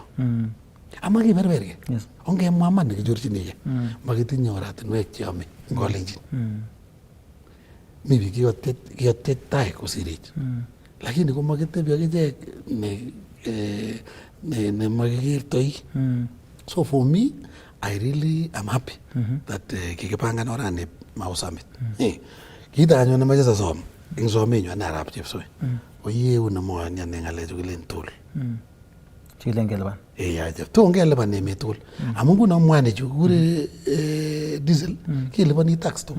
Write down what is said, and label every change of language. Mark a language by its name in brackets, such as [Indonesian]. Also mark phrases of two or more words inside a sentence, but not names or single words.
[Kalenjin] Ama kiberberge. Ongemwa iman nekichorchinigei. Makitinye oratinwek cheyome eng Kalenjin. Mi biik kiyotech tai kosirech. Lakini ko makitebi akichek ne makikertoi. [English] So for me, I really am happy that [Kalenjin] kikipangan orani [English] Mau Summit. [Kalenjin] Kito anyun nemache sasom eng somenyu ane Arap Chepsoi. Oyeu nemoyoni ane ng'alechu kilen toll. Chilen kelipan. Yache. Tuun kelipan emet tugul. Amu nguno mwanik chu kikure diesel kelipani tax tugul.